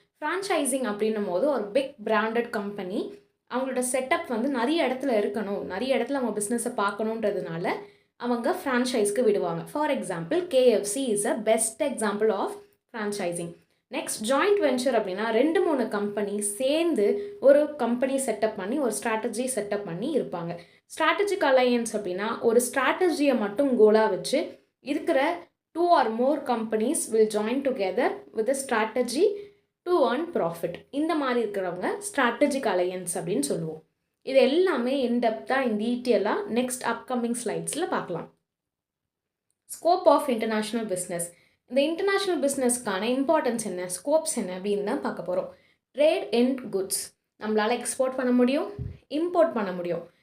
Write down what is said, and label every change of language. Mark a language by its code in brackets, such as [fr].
[ta] Franchising அப்படின்னும் போது ஒரு பிக் பிராண்டட் கம்பெனி அவங்களோட செட்டப் வந்து நிறைய இடத்துல இருக்கணும், நிறைய இடத்துல அவங்க பிஸ்னஸை பார்க்கணுன்றதுனால அவங்க ஃப்ரான்ச்சைஸ்க்கு விடுவாங்க. [en] For example KFC is a best example of franchising. [ta] Next joint venture அப்படின்னா 2-3 கம்பெனி சேர்ந்து ஒரு கம்பெனி செட்டப் பண்ணி ஒரு ஸ்ட்ராட்டஜி செட்டப் பண்ணி இருப்பாங்க. ஸ்ட்ராட்டஜிக் அலையன்ஸ் அப்படின்னா ஒரு ஸ்ட்ராட்டஜியை மட்டும் கோலாக வச்சு இருக்கிற [en] 2 or more companies will join together with a strategy to earn profit. [ta] இந்த மாதிரி இருக்கிறவங்க ஸ்ட்ராட்டஜிக் அலையன்ஸ் அப்படின்னு சொல்லுவோம். இது எல்லாமே இன்டெப்த்தாக டீட்டெயிலாக நெக்ஸ்ட் அப்கமிங் ஸ்லைட்ஸில் பார்க்கலாம். [en] Scope of international business. [ta] இந்த இன்டர்நேஷ்னல் பிஸ்னஸ்க்கான இம்பார்ட்டன்ஸ் என்ன, ஸ்கோப்ஸ் என்ன அப்படின்னு தான் பார்க்க போகிறோம். [en] trade in goods, [ta] நம்மளால் எக்ஸ்போர்ட் பண்ண முடியும், இம்போர்ட் பண்ண முடியும்.